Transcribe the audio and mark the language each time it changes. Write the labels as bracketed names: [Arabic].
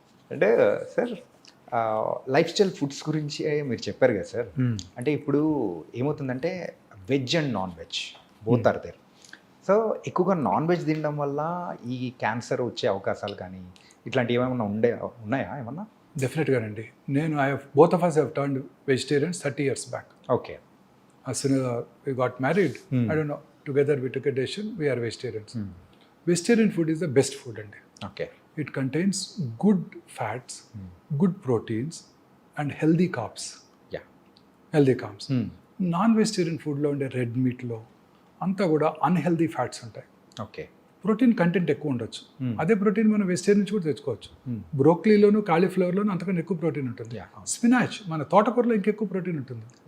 [Telugu] అంటే sir life style foods గురించి మీరు చెప్పారు కదా సార్. అంటే ఇప్పుడు ఏమవుతుందంటే [English] Veg and non veg both are there. [Telugu] So ఎక్కువగా నాన్ వెజ్ తినడం వల్ల ఈ క్యాన్సర్ వచ్చే అవకాశాలు కానీ ఇట్లాంటివి ఏమైనా ఉన్నాయా ఏమన్నా? డెఫినెట్గానండి. [English] నేను both of us have turned vegetarians 30 years back. Okay. As soon as we got married, I don't know, together we took a decision, we are vegetarians. Vegetarian food is the best food అండి. Okay. It contains good fats, good proteins and healthy carbs. Yeah. Healthy carbs. [Telugu] Non vegetarian ఫుడ్లో ఉండే red మీట్లో అంతా కూడా unhealthy fats ఉంటాయి. Okay. Protein content ఎక్కువ ఉండొచ్చు. అదే ప్రోటీన్ మనం వెజిటేరియన్ నుంచి కూడా తెచ్చుకోవచ్చు. బ్రోక్లీలోను కాలీఫ్లవర్లోను అంతకన్నా ఎక్కువ ప్రోటీన్ ఉంటుంది. స్పినాచ్ మన తోటకూరలో ఇంకెక్కువ ప్రోటీన్ ఉంటుంది.